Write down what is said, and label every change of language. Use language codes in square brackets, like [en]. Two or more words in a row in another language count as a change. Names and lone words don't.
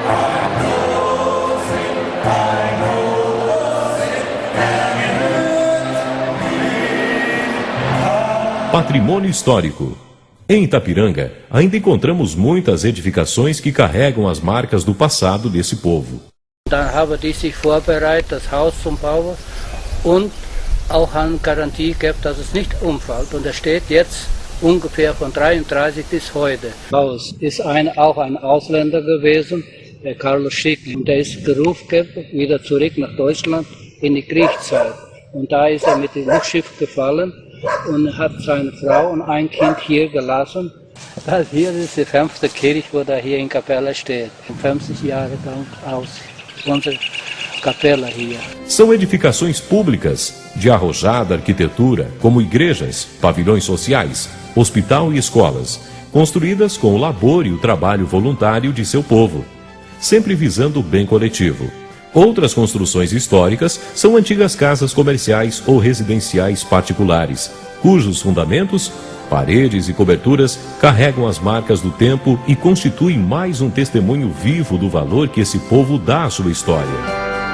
[pt] Patrimônio histórico. Em Itapiranga, ainda encontramos muitas edificações que carregam as marcas do passado desse povo. [de] Dann haben die sich vorbereitet, das Haus zum Bauen und auch eine Garantie gehabt, dass es nicht umfällt. Und er steht jetzt ungefähr von 33 bis heute. Haus ist auch ein Ausländer gewesen, der Carlos Schickli. Und der ist gerufen wieder zurück nach Deutschland in die Kriegszeit. Und da ist er mit dem Luftschiff gefallen und hat seine Frau und ein Kind hier gelassen. Das hier ist die 5. Kirche, wo da hier in Capella steht. 50 Jahre aus unsere Capella hier. [pt] São edificações públicas, de arrojada arquitetura, como igrejas, pavilhões sociais, hospital e escolas, construídas com o labor e o trabalho voluntário de seu povo. sempre visando o bem coletivo. Outras construções históricas são antigas casas comerciais ou residenciais particulares, cujos fundamentos, paredes e coberturas carregam as marcas do tempo e constituem mais um testemunho vivo do valor que esse povo dá à sua história.